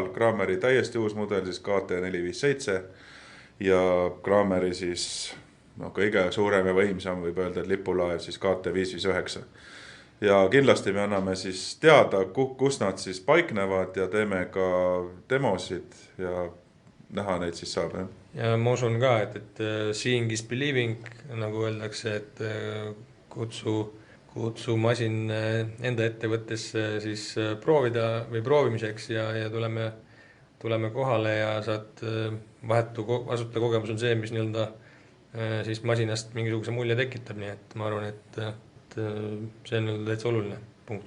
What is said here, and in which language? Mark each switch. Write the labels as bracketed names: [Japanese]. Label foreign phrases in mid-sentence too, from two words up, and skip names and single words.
[Estonian] Kraameri täiesti uus mudel siis KT457 ja Kraameri siis kõige suurem ja võimsam võib öelda, et lipulaev siis KT559. Ja kindlasti me anname siis teada, kus nad siis paiknevad ja teeme ka demosid ja näha neid siis saab. Ja ma usun ka, et [English] seeing is believing, [Estonian] nagu öeldakse, et kutsu masin enda ettevõttesse siis proovida või proovimiseks ja tuleme kohale ja saad vahetu kasutajakogemus on see, mis nii-öelda siis masinast mingisuguse mulje tekitab, nii et ma arvan, et see on täitsa oluline punkt.